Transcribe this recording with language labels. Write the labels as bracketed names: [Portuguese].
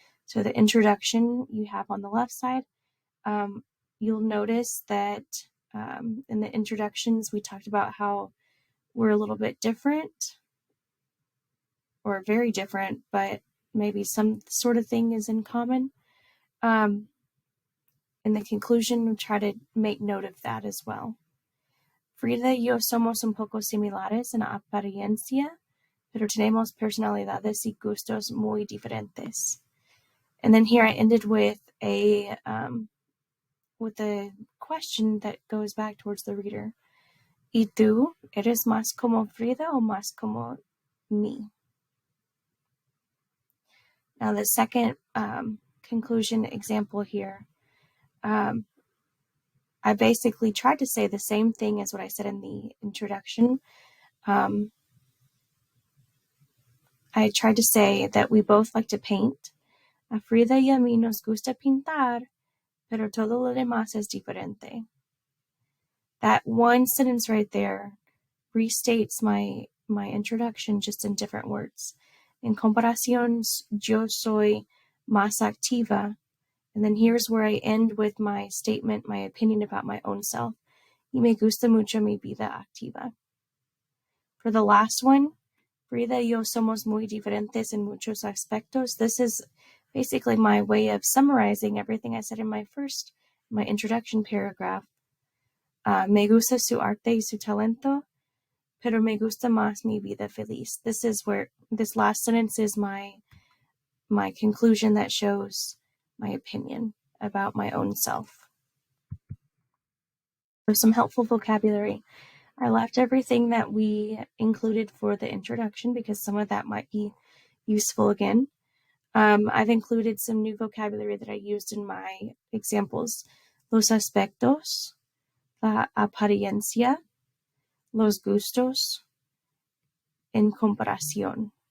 [English] So the introduction you have on the left side. You'll notice that in the introductions, we talked about how we're a little bit different or very different, but maybe some sort of thing is in common. In the conclusion, we'll try to make note of that as well. [Spanish] Frida y yo somos un poco similares en apariencia, pero tenemos personalidades y gustos muy diferentes. [English] And then here I ended with a question that goes back towards the reader. [Spanish] ¿Y tú eres más como Frida o más como me? [English] Now the second conclusion example here, I basically tried to say the same thing as what I said in the introduction. I tried to say that we both like to paint. [Spanish] A Frida y a mí nos gusta pintar, pero todo lo demás es diferente. [English] That one sentence right there restates my introduction just in different words. [Spanish] En comparación, yo soy más activa. [English] And then here's where I end with my statement, my opinion about my own self. [Spanish] Y me gusta mucho mi vida activa. [English] For the last one, [Spanish] Frida y yo somos muy diferentes en muchos aspectos. [English] This is basically my way of summarizing everything I said in my introduction paragraph. [Spanish] Me gusta su arte y su talento, pero me gusta más mi vida feliz. [English] This is where this last sentence is my conclusion that shows my opinion about my own self. So some helpful vocabulary. I left everything that we included for the introduction because some of that might be useful again. I've included some new vocabulary that I used in my examples. [Spanish] Los aspectos, la apariencia, los gustos, en comparación.